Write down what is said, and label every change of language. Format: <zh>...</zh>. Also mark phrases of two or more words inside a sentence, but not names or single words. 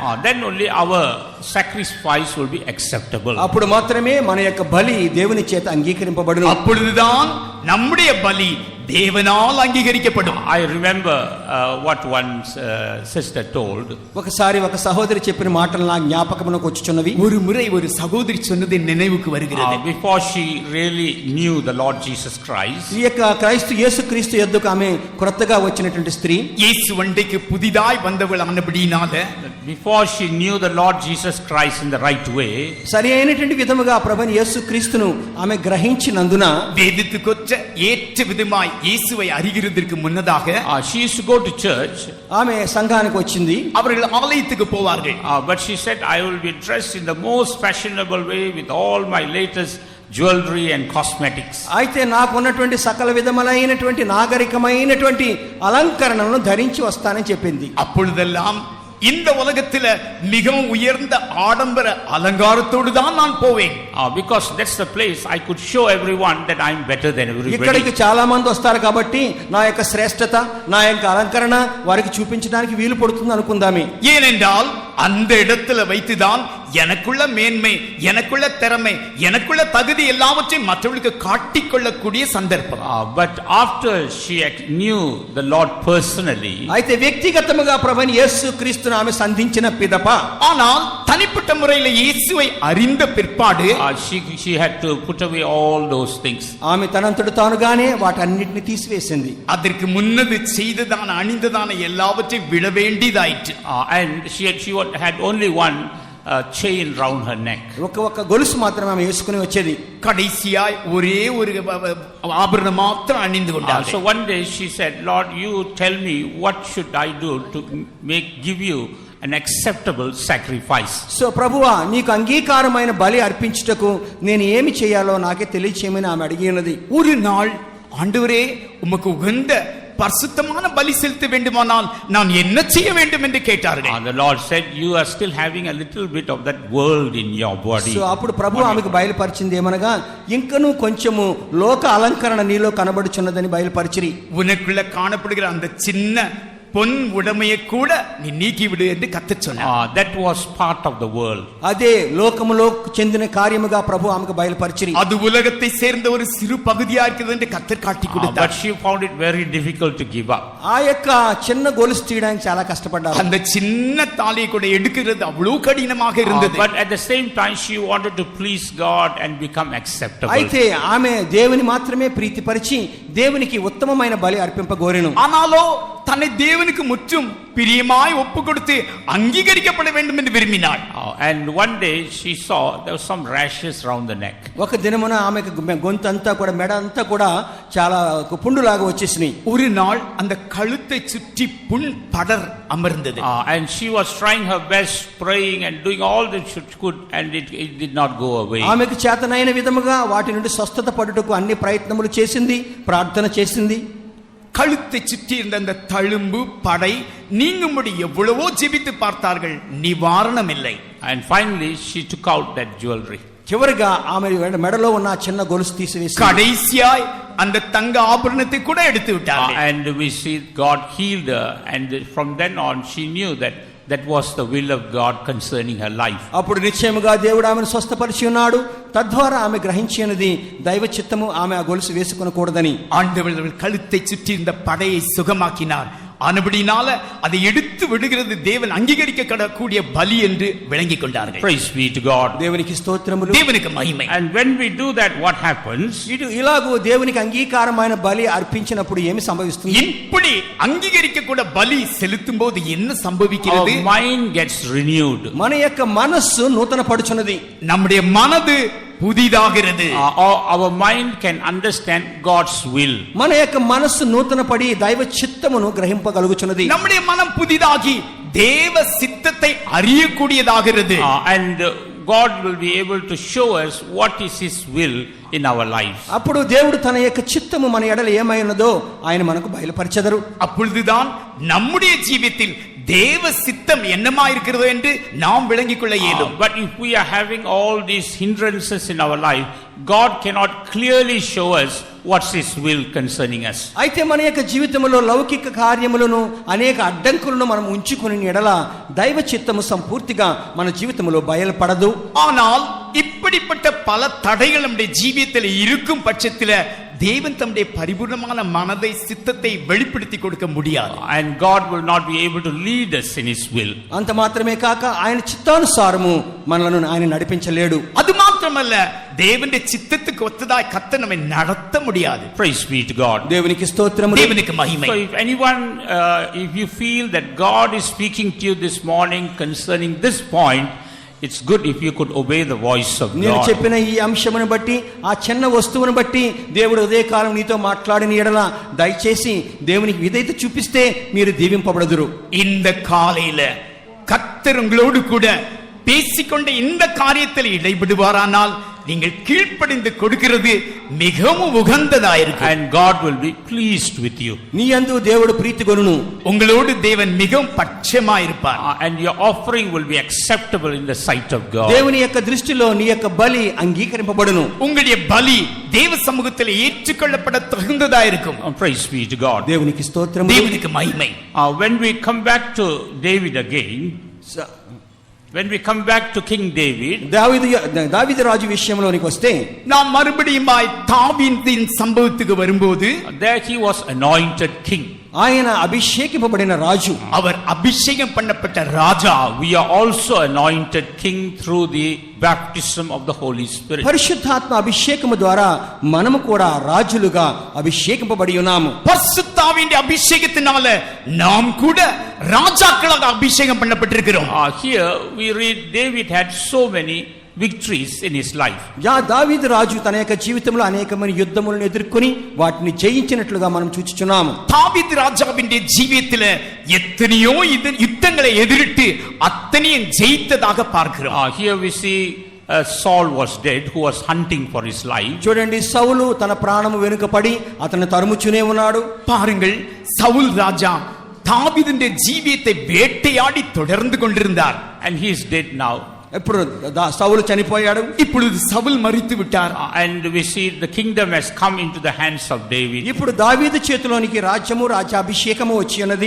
<en>Then only our sacrifice will be acceptable.</en> <te>అప్పుడు మాత్రమే మన యొక్క బలి దేవుని చేత అంగీకరింపబడును.</te> <ta>அப்பொழுதுதான் நம்முடைய பலி தேவனால் அங்கீகரிக்கப்படும்.</ta> <en>I remember what one sister told.</en> <te>ఒకసారి ఒక సహోదరి చెప్పిన మాటలు నా జ్ఞాపకమునకు వచ్చుచున్నవి.</te> <ta>ஒரு முறை ஒரு சகோதரி சொன்னது நினைவுக்கு வருகிறது.</ta> <en>Before she really knew the Lord Jesus Christ,</en> <te>ఈ యొక్క యేసుక్రీస్తు యొద్దకు ఆమె కొత్తగా వచ్చినటువంటి స్త్రీ,</te> <ta>இயேசு வண்டைக்கு புதிதாய் வந்தவள் ஆனபடியினால,</ta> <en>before she knew the Lord Jesus Christ in the right way,</en> <te>సరి అయినటువంటి విధముగా ప్రభువైన యేసుక్రీస్తును ఆమె గ్రహించినందున</te> <ta>வேதத்துக்கொற்ற ஏற்ற விதமாய் இயேசுவை அறிகிறதற்கு முன்னதாக</ta> <en>she used to go to church.</en> <te>ఆమె సంఘానికి వచ్చింది.</te> <ta>அவர்கள் ஆலயத்துக்கு போவார்கள்.</ta> <en>But she said, I will be dressed in the most fashionable way with all my latest jewelry and cosmetics.</en> <te>అయితే నాకు ఉన్నటువంటి సకల విధములైనటువంటి నాగరికమైనటువంటి అలంకరణలను ధరించి వస్తానని చెప్పింది.</te> <ta>அப்பொழுதெல்லாம் இந்த உலகத்தில மிகவும் உயர்ந்த ஆடம்பர அலங்காரத்தோடு தான் நான் போவேன்.</ta> <en>Because that's the place I could show everyone that I'm better than everybody.</en> <te>ఇక్కడికి చాలా మంది వస్తారు కాబట్టి నా యొక్క శ్రేష్టత, నా యొక్క అలంకరణ వారికి చూపించడానికి వీలు పడుతుంది అనుకుందామే.</te> <ta>ஏனென்றால் அந்த இடத்துல வைத்துதான் எனக்குள்ள மேன்மை, எனக்குள்ள திறமை, எனக்குள்ள தகுதி எல்லாவற்றையும் மற்றவர்களுக்கு காட்டிக்கொள்ளக்கூடிய சந்தர்ப்பம்.</ta> <en>But after she knew the Lord personally,</en> <te>అయితే వ్యక్తిగతముగా ప్రభువైన యేసుక్రీస్తును ఆమె సంధించిన పిదప,</te> <ta>ஆனால் தனிப்பட்ட முறையில் இயேசுவை அறிந்த பிற்பாடு</ta> <en>she had to put away all those things.</en> <te>ఆమె తనంతట తానుగానే వాటన్నిటిని తీసివేసింది.</te> <ta>அதற்கு முன்னது செய்ததான அணிந்ததான எல்லாவற்றையும் விட வேண்டியதாயிற்று.</ta> <en>And she had only one chain round her neck.</en> <te>ఒక గొలుసు మాత్రమే ఆమె వేసుకుని వచ్చేది.</te> <ta>கடைசியாய் ஒரே ஒரு ஆபரணம் மாத்திரம் அணிந்து கொண்டாள்.</ta> <en>So one day she said, Lord, you tell me what should I do to give you an acceptable sacrifice.</en> <te>సో ప్రభువా, నీకు అంగీకారమైన బలి అర్పించుటకు నేను ఏమి చేయాలో నాకే తెలియచేయమని ఆమె అడిగినది.</te> <ta>ஒரு நாள் ஆண்டவரே உமக்கு உகந்த பரிசுத்தமான பலி செலுத்த வேண்டுமானால் நான் என்ன செய்ய வேண்டும் என்று கேட்டார்கள்.</ta> <en>The Lord said, you are still having a little bit of that world in your body.</en> <te>సో అప్పుడు ప్రభు ఆమెకు బయలుపరిచింది ఏమనగా, ఇంకనూ కొంచెము లోక అలంకరణ నీలో కనబడుచున్నదని బయలుపరిచిరి.</te> <ta>உனக்குள்ள காணப்படுகிற அந்த சின்ன பொன் உடைமையை கூட நீ நீக்கி விடு என்று கர்த்தர் சொன்னார்.</ta> <en>That was part of the world.</en> <te>అదే లోకములో చెందిన కార్యముగా ప్రభు ఆమెకు బయలుపరిచిరి.</te> <ta>அது உலகத்தை சேர்ந்த ஒரு சிறு பகுதியா இருக்குது என்று கர்த்தர் காட்டி</ta> <en>But</en> <ta>கொடுத்தார்.</ta> <en>she found it very difficult to give up.</en> <te>ఆ యొక్క చిన్న గొలుసు తీయడానికి చాలా కష్టపడ్డారు.</te> <ta>அந்த சின்ன தாலியை கூட எடுக்கிறது அவ்வளவு கடினமாக இருந்தது.</ta> <en>But at the same time she wanted to please God and become acceptable.</en> <te>అయితే ఆమె దేవుని మాత్రమే ప్రీతిపరిచి దేవునికి ఉత్తమమైన బలి అర్పింపగోరెను.</te> <ta>ஆனாலோ தன்னை தேவனுக்கு முற்றும் பிரியமாய் ஒப்பு கொடுத்து அங்கீகரிக்கப்பட வேண்டும் என்று விரும்பினாள்.</ta> <en>And one day she saw there was some rashes around the neck.</en> <te>ఒక దినమున ఆమెకు గొంతంతా కూడా మెడ అంతా కూడా చాలా పుండులాగా వచ్చేసినాయి.</te> <ta>ஒரு நாள் அந்த கழுத்தை சுற்றி புண் படர் அமர்ந்தது.</ta> <en>And she was trying her best, praying and doing all that she could, and it did not go away.</en> <te>ఆమెకు చేతనైన విధముగా వాటి నుండి స్వస్థత పడుటకు అన్ని ప్రయత్నములు చేసింది, ప్రార్థన చేసింది.</te> <ta>கழுத்தை சுற்றி இருந்த அந்த தழும்பு படை நீங்கும்படி எவ்வளவோ ஜெபித்து பார்த்தார்கள், நிவாரணம் இல்லை.</ta> <en>And finally she took out that jewelry.</en> <te>చివరిగా ఆమె మెడలో ఉన్న చిన్న గొలుసు తీసివేసి</te> <ta>கடைசியாய் அந்த தங்க ஆபரணத்தை கூட எடுத்து விட்டார்கள்.</ta> <en>And we see God healed her, and from then on she knew that that was the will of God concerning her life.</en> <te>అప్పుడు నిశ్చయముగా దేవుడు ఆమెను స్వస్థపరిచి ఉన్నాడు. తద్వారా ఆమె గ్రహించినది దైవ చిత్తము ఆమె ఆ గొలుసు వేసుకొనకూడదని.</te> <ta>ஆண்டவர் கழுத்தை சுற்றி இருந்த படையை சுகமாக்கினார். ஆனபடினால அதை எடுத்து விடுகிறது தேவன் அங்கீகரிக்கக்கூடிய பலி என்று விளங்கிக் கொண்டார்கள்.</ta> <en>Praise be to God.</en> <te>దేవునికి స్తోత్రములు.</te> <ta>தேவனுக்கு மகிமை.</ta> <en>And when we do that, what happens?</en> <te>ఇలాగూ దేవునికి అంగీకారమైన బలి అర్పించినప్పుడు ఏమి సంభవిస్తుంది?</te> <ta>இப்படி அங்கீகரிக்கக்கூட பலி செலுத்தும் போது என்ன சம்பவிக்கிறது?</ta> <en>Our mind gets renewed.</en> <te>మన యొక్క మనస్సు నూతన పడుచున్నది.</te> <ta>நம்முடைய மனது புதிதாகிறது.</ta> <en>Our mind can understand God's will.</en> <te>మన యొక్క మనస్సు నూతన పడి దైవ చిత్తమును గ్రహింపగలుగుచున్నది.</te> <ta>நம்முடைய மனம் புதிதாகி தேவ சித்தத்தை அறியக்கூடியதாகிறது.</ta> <en>And God will be able to show us what is His will in our lives.</en> <te>అప్పుడు దేవుడు తన యొక్క చిత్తము మన ఎడల ఏమై ఉన్నదో ఆయన మనకు బయలుపరచెదరు.</te> <ta>அப்பொழுதுதான் நம்முடைய ஜீவியத்தில் தேவ சித்தம் என்னமா இருக்கிறது என்று நாம் விளங்கிக் கொள்ள இயலும்.</ta> <en>But if we are having all these hindrances in our life, God cannot clearly show us what's His will concerning us.</en> <te>అయితే మన యొక్క జీవితంలో లౌకిక కార్యములను అనేక అడ్డంకులను మనం ఉంచుకొని ఎడల దైవ చిత్తము సంపూర్తిగా మన జీవితంలో బయలుపడదు.</te> <ta>ஆனால் இப்படிப்பட்ட பல தடைகள் நம்முடைய ஜீவியத்தில் இருக்கும் பட்சத்தில் தேவன் தம்முடைய பரிபூர்ணமான மனதை சித்தத்தை வெளிப்படுத்தி கொடுக்க முடியாது.</ta> <en>And God will not be able to lead us in His will.</en> <te>అంత మాత్రమే కాక ఆయన చిత్తానుసారము మనలను ఆయన నడిపించలేడు.</te> <ta>அது மாத்திரமல்ல, தேவனுடைய சித்தத்துக்கு ஒத்ததாய் கர்த்தர் நம்மை நடத்த முடியாது.</ta> <en>Praise be to God.</en> <te>దేవునికి స్తోత్రములు.</te> <ta>தேவனுக்கு மகிமை.</ta> <en>So if anyone, if you feel that God is speaking to you this morning concerning this point, it's good if you could obey the voice of</en> <te>నేను</te> <en>God.</en> <te>చెప్పిన ఈ అంశమును బట్టి, ఆ చిన్న వస్తువును బట్టి దేవుడు ఉదయకాలం నీతో మాట్లాడిన ఎడల దయచేసి దేవునికి విధేయత చూపిస్తే మీరు దీవింపబడదురు.</te> <ta>இந்த காலையில கர்த்தர் உங்களோடு கூட பேசிக்கொண்ட இந்த காரியத்தில் இடைபடுவாரானால் நீங்கள் கீழ்ப்படிந்து கொடுக்கிறது மிகவும் உகந்ததாயிருக்கும்.</ta> <en>And God will be pleased with you.</en> <te>నీ యందు దేవుడు ప్రీతిగొనును.</te> <ta>உங்களோடு தேவன் மிகவும் பட்சமாயிருப்பார்.</ta> <en>And your offering will be acceptable in the sight of God.</en> <te>దేవుని యొక్క దృష్టిలో నీ యొక్క బలి అంగీకరింపబడును.</te> <ta>உங்களுடைய பலி தேவ சமூகத்தில் ஏற்றுக்கொள்ளப்பட தகுந்ததாயிருக்கும்.</ta> <en>Praise be to God.</en> <te>దేవునికి స్తోత్రము.</te> <ta>தேவனுக்கு மகிமை.</ta> <en>When we come back to David again, when we come back to King David,</en> <te>దావీదు రాజు విషయంలోనికి వస్తే,</te> <ta>நாம் மறுபடியுமாய் தாவீதின் சம்பவத்துக்கு வரும்போது,</ta> <en>there he was anointed king.</en> <te>ఆయన అభిషేకింపబడిన రాజు.</te> <ta>அவர் அபிஷேகம் பண்ணப்பட்ட ராஜா.</ta> <en>We are also anointed king through the baptism of the Holy Spirit.</en> <te>పరిశుద్ధాత్మ అభిషేకము ద్వారా మనము కూడా రాజులుగా అభిషేకింపబడి ఉన్నాము.</te> <ta>பரிசுத்தாவின் அபிஷேகத்தினால நாம் கூட ராஜாக்களாக அபிஷேகம் பண்ணப்பட்டிருக்கிறோம்.</ta> <en>Here we read David had so many victories in his life.</en> <te>దావీదు రాజు తన యొక్క జీవితంలో అనేకమైన యుద్ధములను ఎదుర్కొని వాటిని జయించినట్లుగా మనం చూచుచున్నాము.</te> <ta>தாவீது ராஜாவினுடைய ஜீவியத்தில எத்தனையோ யுத்தங்களை எதிரிட்டு அத்தனையும் ஜெயித்ததாக பார்க்கிறோம்.</ta> <en>Here we see Saul was dead, who was hunting for his life.</en> <te>చూడండి, సౌలు తన ప్రాణము వెనుకపడి అతన్ని తరుముచునే ఉన్నాడు.</te> <ta>பாருங்கள், சவுல் ராஜா தாவீதுடைய ஜீவியத்தை வேட்டையாடி தொடர்ந்து கொண்டிருந்தார்.</ta> <en>And he is dead now.</en> <te>ఇప్పుడు సౌలు చనిపోయాడు.</te> <ta>இப்பொழுது சவுல் மரித்து விட்டார்.</ta> <en>And we see the kingdom has come into the hands of David.</en> <te>ఇప్పుడు దావీదు చేతిలోనికి రాజ్యము రాజ్యాభిషేకము వచ్చి ఉన్నది.</te>